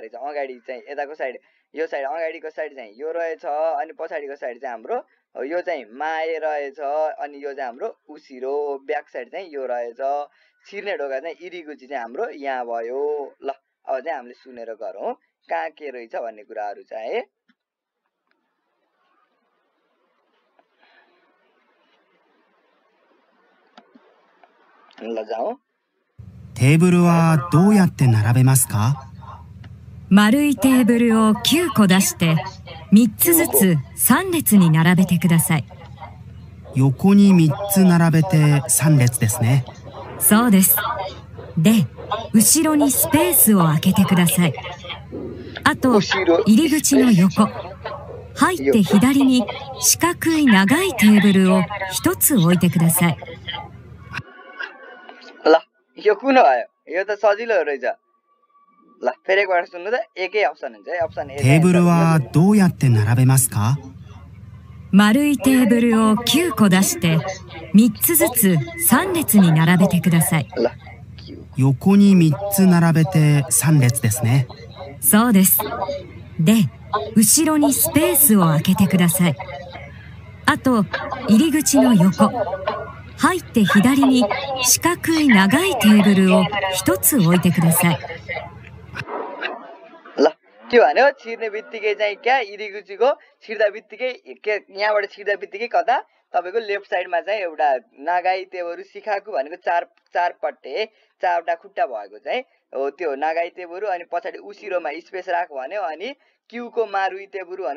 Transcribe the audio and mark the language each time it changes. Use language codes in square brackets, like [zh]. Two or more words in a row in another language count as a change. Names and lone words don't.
[ne] रहेछ अगाडि चाहिँ यताको साइड यो साइड अगाडिको साइड चाहिँ यो रहेछ अनि पछाडीको साइड चाहिँ हाम्रो यो चाहिँ माए रहेछ अनि यो चाहिँ हाम्रो उसिरो [en] back side [ne] चाहिँ यो रहेछ छिर्ने ढोका चाहिँ इरिगुची चाहिँ हाम्रो यहाँ भयो ल अब चाहिँ हामीले सुनेर गरौँ कहाँ के रहेछ भन्ने कुराहरु चाहिँ ल जाऊ [ja] テーブルはどうやって並べますか？丸いテーブルを9個出して3つずつ3列に並べてください。横に3つ並べて3列ですね。そうです。で、後ろにスペースを空けてください。あと、入り口の横、入って左に四角い長いテーブルを1つ置いてください。 [ne] ल यो कुन हो यो त सजिलो रहेछ ल फेरि एकबार सुन्नु त एकै अप्सन हुन्छ है [en] option A [ja] テーブルはどうやって並べますか？丸いテーブルを9個出して3つずつ3列に並べてください。横に3つ並べて3列ですね。そうです。で、後ろにスペースを空けてください。あと、入り口の横、入って左に四角い長いテーブルを1つ置いてください。 [ne] ल के भन्यो छिर्ने बित्तिकै चाहिँ क्या इरिगुचीको छिर्दा बित्तिकै यहाँबाट छिर्दा बित्तिकै कता तपाईको [en] left side [ne] चाहिँ एउटा [ja] 長いテーブル四角 [ne] भनेको चार पट्टे चारवटा खुट्टा भएको चाहिँ हो त्यो [ja] 長いテーブル [ne] अनि पछाडी उसिरोमा स्पेस राख भन्यो अनि [ja] 9個丸いテーブル [ne] भनेको